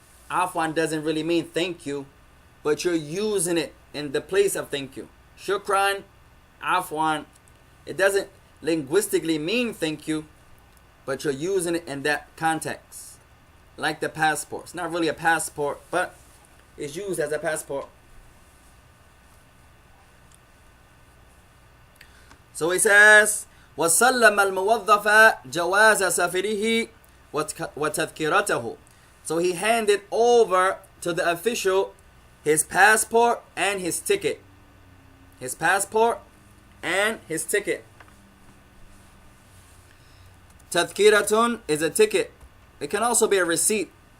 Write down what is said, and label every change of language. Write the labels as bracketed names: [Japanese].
[English] Afwan doesn't really mean thank you, but you're using it in the place of thank you. Shukran, afwan, it doesn't linguistically mean thank you, but you're using it in that context. Like the passport. It's not really a passport, but it's used as a passport. So he says, [Arabic] وَسَلَّمَ الْمُوَظَّفَ جَوَازَ سَفِرِهِ وَتَذْكِرَتَهُ. [English] So he handed over to the official his passport and his ticket. His passport and his ticket. Tadhkiratun is a ticket. It can also be a receipt.